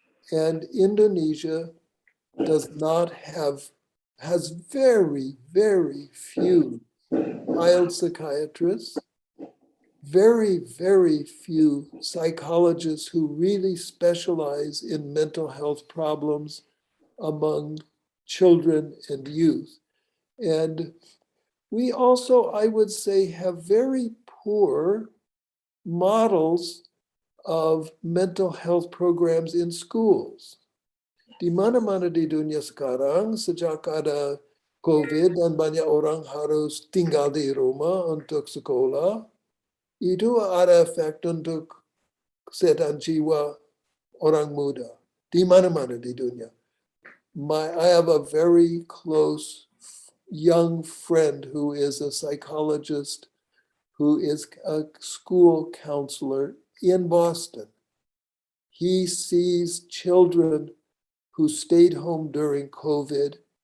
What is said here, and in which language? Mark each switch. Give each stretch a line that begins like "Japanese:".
English: And Indonesia has very, very few child psychiatrists, very, very few psychologists who really specialize in mental health problems among children and youth. And we also, I would say, have very poor models of mental health programs in schools.
Indonesian: Di mana-mana di dunia sekarang, sejak ada COVID dan banyak orang harus tinggal di rumah untuk sekolah, itu ada efek untuk kesehatan jiwa orang muda. Di mana-mana di dunia.
English: I have a very close young friend who is a psychologist, who is a school counselor in Boston. He sees children who stayed home during COVID.